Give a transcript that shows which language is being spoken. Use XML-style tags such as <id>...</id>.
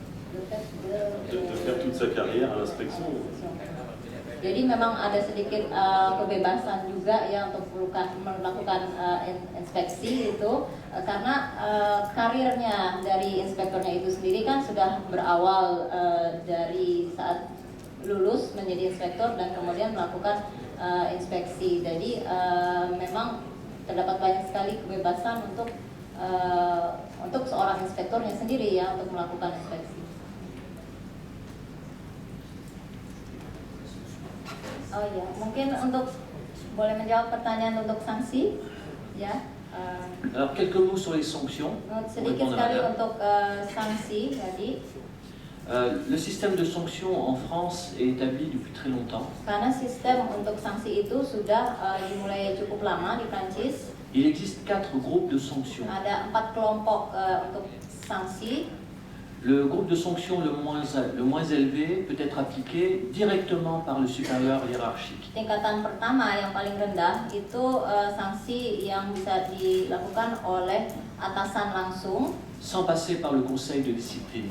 <fr>de faire toute sa carrière à l'inspection.</fr> <id>Jadi memang ada sedikit kebebasan juga ya untuk melakukan inspeksi itu karena karirnya dari inspektornya itu sendiri kan sudah berawal dari saat lulus menjadi inspektor dan kemudian melakukan inspeksi. Jadi memang terdapat banyak sekali kebebasan untuk seorang inspektornya sendiri ya untuk melakukan inspeksi. Oh ya, mungkin untuk boleh menjawab pertanyaan untuk sanksi, ya.</id> <fr>Alors quelques mots sur les sanctions.</fr> <id>Sedikit sekali untuk sanksi tadi.</id> <fr>Le système de sanctions en France est établi depuis très longtemps.</fr> <id>Karena sistem untuk sanksi itu sudah dimulai cukup lama di Prancis.</id> <fr>Il existe 4 groupes de sanctions.</fr> <id>Ada 4 kelompok untuk sanksi.</id> <fr>Le groupe de sanctions le moins élevé peut être appliqué directement par le supérieur hiérarchique.</fr> <id>Tingkatan pertama yang paling rendah itu sanksi yang bisa dilakukan oleh atasan langsung,</id> <fr>sans passer par le conseil de discipline.</fr>